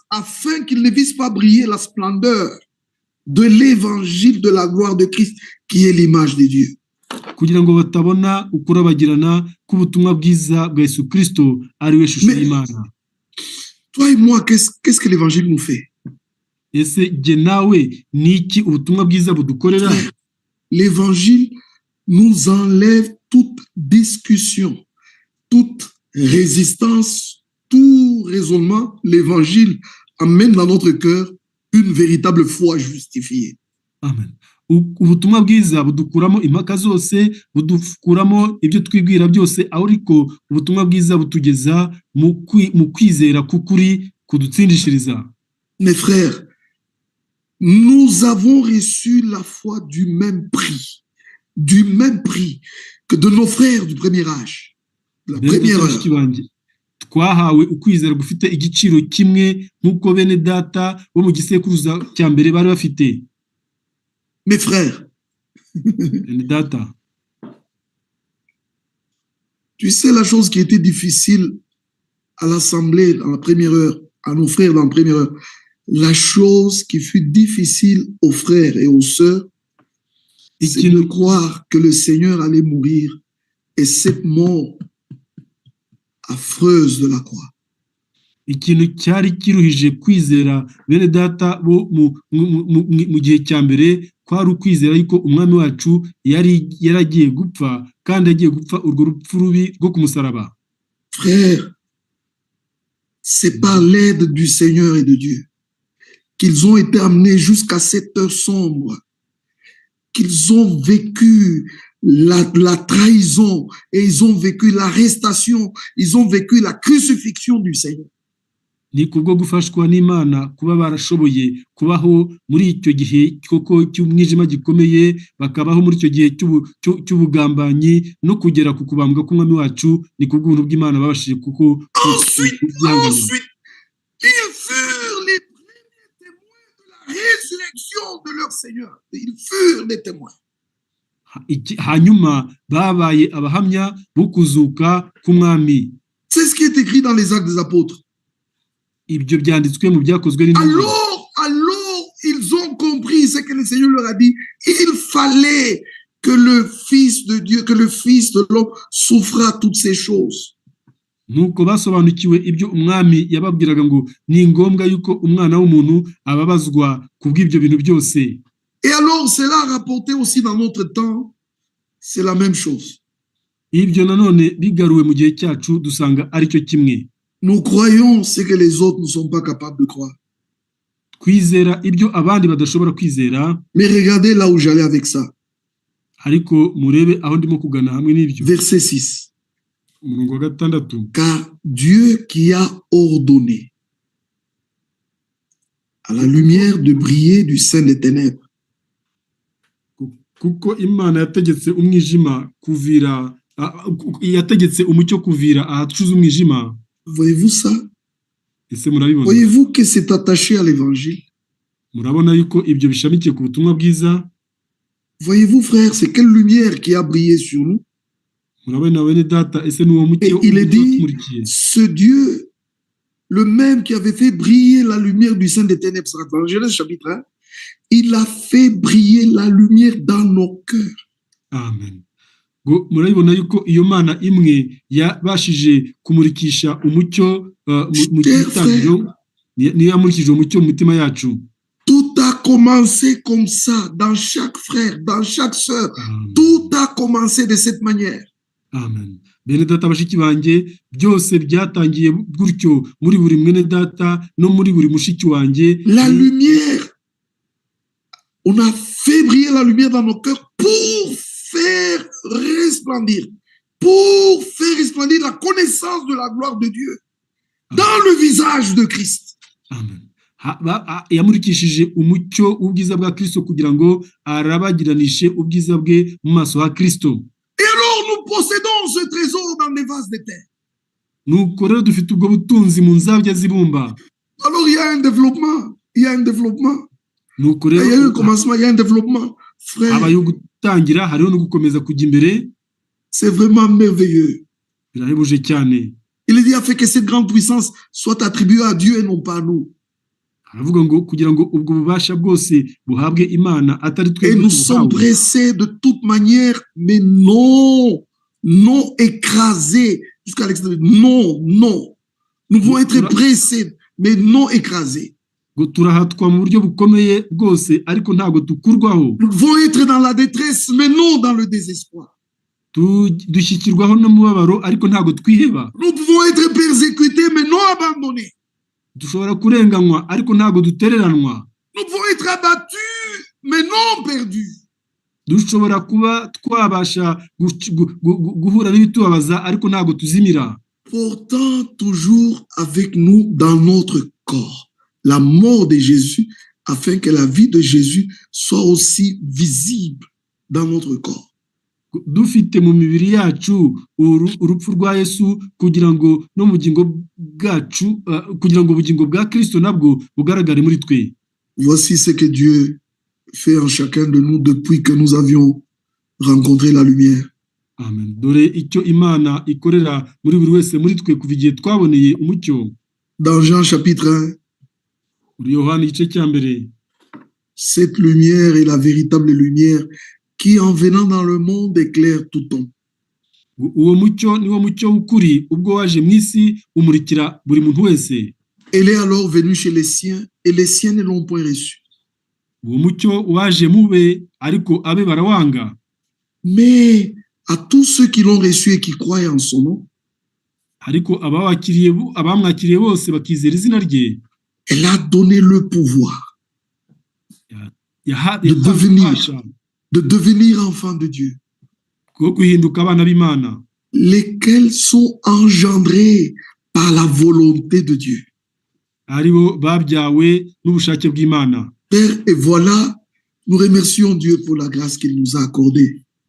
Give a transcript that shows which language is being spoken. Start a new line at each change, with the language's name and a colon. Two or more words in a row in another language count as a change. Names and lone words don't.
French: afin qu'ils ne vissent pas briller la splendeur de l'évangile de la gloire de Christ qui est l'image de Dieu.
Kinyarwanda: Kugira ngo batabona ukurabagirana k'ubutumwa bwiza bwa Yesu Kristo ari we shusho y'Imana.
French: Toi et moi, qu'est-ce que l'évangile nous fait?
Kinyarwanda: Ese je nawe niki ubutumwa bwiza budukorera?
French: L'évangile nous enlève toute discussion, toute résistance, tout raisonnement. L'évangile amène dans notre cœur une véritable foi justifiée. Amen.
Kinyarwanda: Ubutumwa bwiza budukuramo impaka zose, budukuramo ibyo twibwira byose, ariko ubutumwa bwiza butugeza mu kwizera kukuri kudutsindishiriza.
French: Mes frères, nous avons reçu la foi du même prix que de nos frères du premier âge, la première heure.
Kinyarwanda: Twahawe ukwizera gufite igiciro kimwe nk'uko bene data bo mu gisekuruza cya mbere bari bafite.
French: Mes frères,
Kinyarwanda: bene data,
French: tu sais la chose qui était difficile à l'assemblée dans la première heure, à nos frères dans la première heure, la chose qui fut difficile aux frères et aux sœurs, c'est de croire que le Seigneur allait mourir, et cette mort affreuse de la croix.
Kinyarwanda: Ikintu cyari kiruhije kwizera bene data bo mu gihe cya mbere kwari ukwizera yuko umwami wacu yaragiye gupfa kandi agiye gupfa urwo rupfu rubi rwo ku musaraba.
French: Frère, c'est par l'aide du Seigneur et de Dieu qu'ils ont été amenés jusqu'à cette heure sombre, qu'ils ont vécu la trahison et ils ont vécu l'arrestation, ils ont vécu la crucifixion du Seigneur.
Kinyarwanda: Ni kubwo gufashwa n'Imana kuba barashoboye kubaho muri icyo gihe koko cy'umwijima gikomeye, bakabaho muri icyo gihe cy'ubugambanyi no kugera ku kubambwa k'umwami wacu. Ni kubw'ubuntu bw'Imana babashije kuko
French: ensuite ils furent les premiers témoins de la résurrection de leur Seigneur. Ils furent des témoins.
Kinyarwanda: Hanyuma babaye abahamya bo kuzuka k'umwami.
French: C'est ce qui est écrit dans les Actes des Apôtres.
Kinyarwanda: Ibyo byanditswe mu byakozwe n'intumwa.
French: Alors ils ont compris ce que le Seigneur leur a dit. Il fallait que le Fils de Dieu, que le Fils de l'homme souffra toutes ces choses.
Kinyarwanda: nuko basobanukiwe ibyo umwami yababwiraga ngo ni ngombwa yuko umwana w'umuntu ababazwa kubw'ibyo bintu byose.
French: Et alors, cela rapporté aussi dans notre temps, c'est la même chose.
Kinyarwanda: Ibyo nanone bigaruwe mu gihe cyacu dusanga ari cyo kimwe.
French: Nous croyons ce que les autres ne sont pas capables de croire.
Kinyarwanda: Kwizera ibyo abandi badashobora kwizera.
French: Mais regardez là où j'allais avec ça.
Kinyarwanda: Ariko murebe aho ndimo kugana hamwe n'ibyo.
French: Verset 6.
Kinyarwanda: Umurongo wa 6.
French: Car Dieu qui a ordonné à la lumière de briller du sein des ténèbres.
Kinyarwanda: Kuko Imana yategetse umwijima kuvira, yategetse umucyo kuvira ahacuze umwijima.
French: Voyez-vous ça?
Kinyarwanda: Ese murabibona?
French: Voyez-vous que c'est attaché à l'évangile?
Kinyarwanda: Murabona yuko ibyo bishamikiye ku butumwa bwiza?
French: Voyez-vous, frère, c'est quelle lumière qui a brillé sur nous? Et il est dit, ce Dieu, le même qui avait fait briller la lumière du sein des ténèbres, dans Genèse chapitre 1, il a fait briller la lumière dans nos cœurs. Amen.
Kinyarwanda: Murabibona yuko iyo Mana imwe yabashije kumurikisha umucyo mu gitangiro, niyo yamurikije umucyo mu mitima yacu.
French: Tout a commencé comme ça, dans chaque frère, dans chaque sœur. Tout a commencé de cette manière. Amen.
Kinyarwanda: Bene data bashiki banjye, byose byatangiye gutyo muri buri mwene data no muri buri mushiki wanjye.
French: La lumière, on a fait briller la lumière dans nos cœurs pour faire resplendir la connaissance de la gloire de Dieu dans le visage de Christ. Amen.
Kinyarwanda: Yamurikishije umucyo ubwiza bwa Kristo kugira ngo arabagiranishe ubwiza bwe mu maso ha Kristo.
French: Et alors nous possédons ce trésor dans les vases de terre.
Kinyarwanda: Nuko rero dufite ubwo butunzi mu nzabya zibumba.
French: Alors il y a un développement, il y a un développement.
Kinyarwanda: Nuko
French: Il y a
Kinyarwanda: rero
French: un commencement, il y a un développement. Frère,
Kinyarwanda: abayo gutangira hariho no gukomeza kujya imbere.
French: C'est vraiment merveilleux.
Kinyarwanda: Birahebuje cyane.
French: Il dit a fait que cette grande puissance soit attribuée à Dieu et non pas à nous.
Kinyarwanda: Aravuga ngo kugira ngo ubwo bubasha bwose buhabwe Imana atari twe.
French: Et nous sommes pressés de toute manière, mais non écrasés jusqu'à l'extérieur. Non. Nous pouvons être pressés, mais non écrasés.
Kinyarwanda: Turahatwa mu buryo bukomeye bwose ariko ntago tukurwaho.
French: Nous pouvons être dans la détresse, mais non dans le désespoir.
Kinyarwanda: Dushyikirwaho n'umubabaro ariko ntago twiheba.
French: Nous pouvons être persécutés, mais non abandonnés.
Kinyarwanda: Dushobora kurenganywa ariko ntago dutereranwa.
French: Nous pouvons être abattus, mais non perdus.
Kinyarwanda: Dushobora kuba twabasha guhura n'ibitubabaza ariko ntago tuzimira.
French: Pourtant toujours avec nous dans notre corps la mort de Jésus, afin que la vie de Jésus soit aussi visible dans notre corps.
Kinyarwanda: Dufite mu mibiri yacu urupfu rwa Yesu kugira ngo no mu bugingo bwacu kugira ngo ubugingo bwa Kristo nabwo bugaragare muri twe.
French: Voici ce que Dieu fait en chacun de nous depuis que nous avions rencontré la lumière. Amen.
Kinyarwanda: Dore icyo Imana ikorera muri buri wese muri twe kuva igihe twaboneye umucyo.
French: Dans Jean chapitre 1,
Kinyarwanda: Yohana igice cya mbere.
French: Cette lumière est la véritable lumière qui, en venant dans le monde, éclaire tout homme.
Kinyarwanda: Uwo mucyo niwo mucyo w'ukuri ubwo waje mu isi umurikira buri muntu wese.
French: Elle est alors venue chez les siens et les siens ne l'ont point reçu.
Kinyarwanda: Uwo mucyo waje mube ariko abe barawanga.
French: Mais à tous ceux qui l'ont reçu et qui croient en son nom,
Kinyarwanda: ariko abamwakiriye bose bakizera izina rye,
French: elle a donné le pouvoir de devenir enfants de Dieu, lesquels sont engendrés par la volonté de Dieu. Père, et voilà, nous remercions Dieu pour la grâce qu'il nous a accordée.